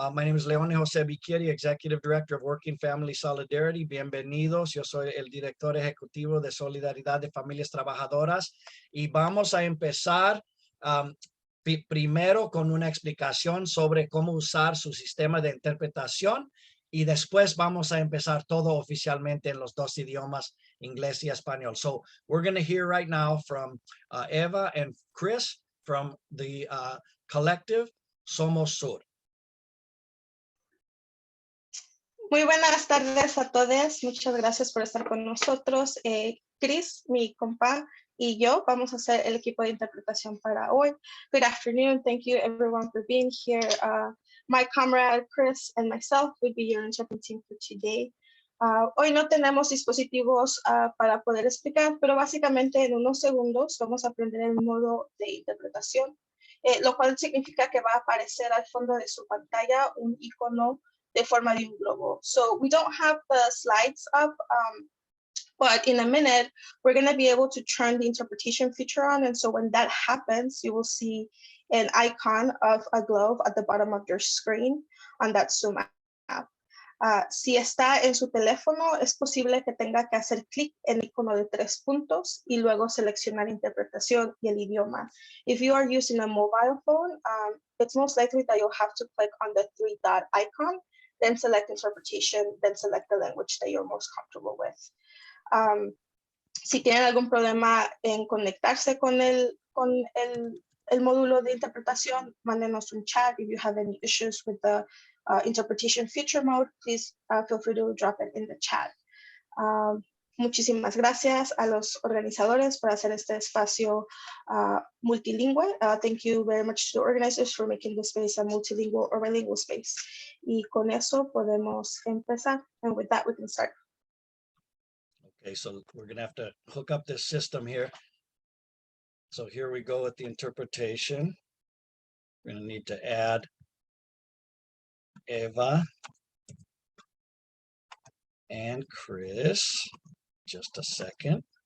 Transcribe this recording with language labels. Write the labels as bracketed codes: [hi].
[en] My name is Leone Jose Biquieri, Executive Director of Working Family Solidarity. [es] Bienvenidos. Yo soy el Director Ejecutivo de Solidaridad de Familias Trabajadoras. Y vamos a empezar primero con una explicación sobre cómo usar su sistema de interpretación. Y después vamos a empezar todo oficialmente en los dos idiomas, inglés y español. [en] So we're going to hear right now from Eva and Chris from the collective Somos Sur. [es] Muy buenas tardes a todos. Muchas gracias por estar con nosotros. Chris, mi compa, y yo vamos a ser el equipo de interpretación para hoy. [en] Good afternoon. Thank you everyone for being here. My comrade Chris and myself will be your interpreting for today. [es] Hoy no tenemos dispositivos para poder explicar, pero básicamente en unos segundos vamos a aprender el modo de interpretación. Lo cual significa que va a aparecer al fondo de su pantalla un icono de forma de un globo. [en] So we don't have the slides up, but in a minute, we're going to be able to turn the interpretation feature on. And so when that happens, you will see an icon of a globe at the bottom of your screen on that Zoom app. [es] Si está en su teléfono, es posible que tenga que hacer clic en el icono de 3 puntos y luego seleccionar interpretación y el idioma. [en] If you are using a mobile phone, it's most likely that you'll have to click on the 3-dot icon, then select interpretation, then select the language that you're most comfortable with. [es] Si tienen algún problema en conectarse con el módulo de interpretación, mándenos un chat. [en] If you have any issues with the interpretation feature mode, please feel free to drop it in the chat. [es] Muchísimas gracias a los organizadores por hacer este espacio multilingüe. [en] Thank you very much to the organizers for making this space a multilingual or bilingual space. [es] Y con eso podemos empezar. [en] And with that, we can start. Okay, so we're going to have to hook up this system here. So here we go with the interpretation. We're going to need to add Eva and Chris. Just a second.